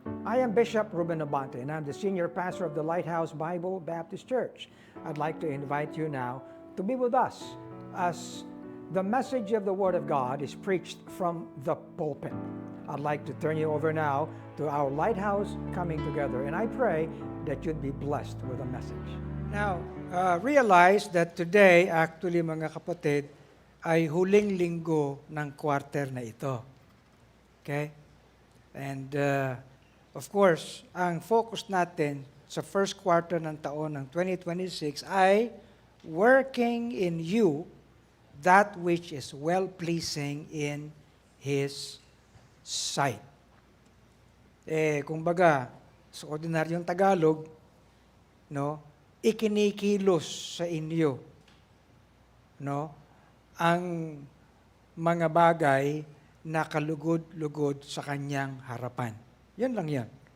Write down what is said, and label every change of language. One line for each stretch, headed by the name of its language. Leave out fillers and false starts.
English: I am Bishop Ruben Abante, and I'm the senior pastor of the Lighthouse Bible Baptist Church. I'd like to invite you now to be with us as the message of the Word of God is preached from the pulpit. I'd like to turn you over now to our Lighthouse Coming Together, and I pray that you'd be blessed with the message. Now, realize that today, actually
Filipino: mga kapatid, ay huling linggo ng quarter na ito.
English: Okay? And of course,
Filipino: ang focus natin sa first quarter ng taon ng 2026 ay
English: working in you that which is well-pleasing in His sight.
Filipino: Kumbaga, sa ordinaryong Tagalog, no, ikinikilos sa inyo, no, ang mga bagay na kalugod-lugod sa kanyang harapan. Yan lang yan.